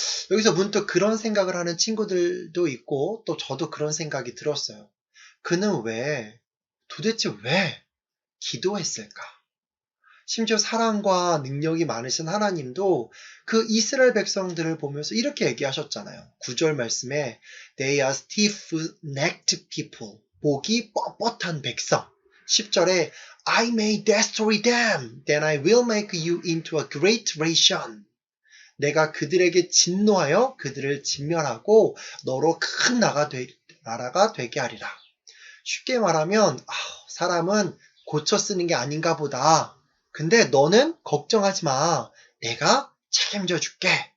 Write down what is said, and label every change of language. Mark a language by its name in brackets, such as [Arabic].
[Korean] 여기서 문득 그런 생각을 하는 친구들도 있고 또 저도 그런 생각이 들었어요. 그는 도대체 왜 기도했을까? 심지어 사랑과 능력이 많으신 하나님도 그 이스라엘 백성들을 보면서 이렇게 얘기하셨잖아요. 9절 말씀에 [English] They are stiff-necked people. [Korean] 목이 뻣뻣한 백성. 10절에 [English] I may destroy them, then I will make you into a great nation. [Korean] 내가 그들에게 진노하여 그들을 진멸하고 너로 큰 나라가 되게 하리라. 쉽게 말하면 사람은 고쳐 쓰는 게 아닌가 보다. 근데 너는 걱정하지 마. 내가 책임져 줄게.